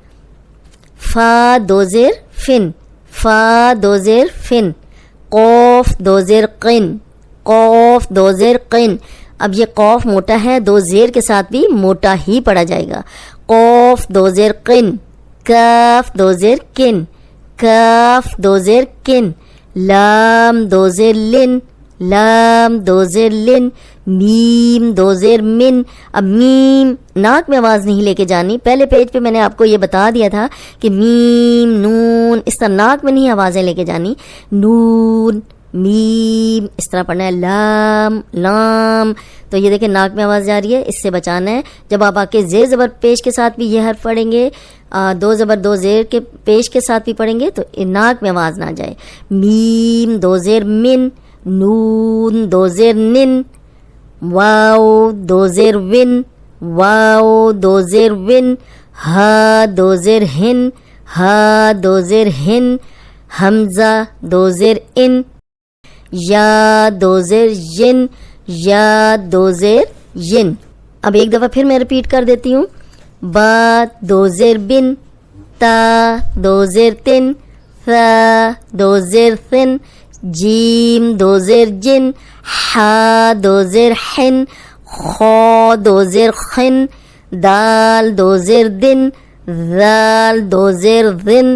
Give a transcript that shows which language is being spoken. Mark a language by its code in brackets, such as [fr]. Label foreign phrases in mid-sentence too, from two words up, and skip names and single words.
[ur] فا دو زیر فن، فا دو زیر فن. قوف دو زیر قن، قوف دو زیر قن. اب یہ قوف موٹا ہے، دو زیر کے ساتھ بھی موٹا ہی پڑھا جائے گا. قوف دو زیر قن. کاف دو زیر کن، کاف دو زیر کن. لام دو زیر لن، لام دو زیر لن. میم دو زیر من. اب میم ناک میں آواز نہیں لے کے جانی، پہلے پیج پہ میں نے آپ کو یہ بتا دیا تھا کہ میم نون اس طرح ناک میں نہیں آوازیں لے کے جانی. نون میم اس طرح پڑھنا ہے. لام لام، تو یہ دیکھیں ناک میں آواز جا رہی ہے، اس سے بچانا ہے. جب آپ آ کے زیر زبر پیش کے ساتھ بھی یہ حرف پڑھیں گے، دو زبر دو زیر کے پیش کے ساتھ بھی پڑھیں گے تو ناک میں آواز نہ جائے. میم دو زیر من، نون دو زیر نن. واو دو زیر ون، واو دو زیر ون. ہا دو زیر ہن، ہا دو زیر ہن. حمزہ دو زیر ان. یا دو زیر ین، یا دو زیر ین. اب ایک دفعہ پھر میں ریپیٹ کر دیتی ہوں. با دو زیر بن، تا دو زیر تن، ثا دو زیر ثن. جیم دو زیر جن، حا دو زیر حن. خا دو زیر خن. دال دو زیر دن، ذال دو زیر ذن.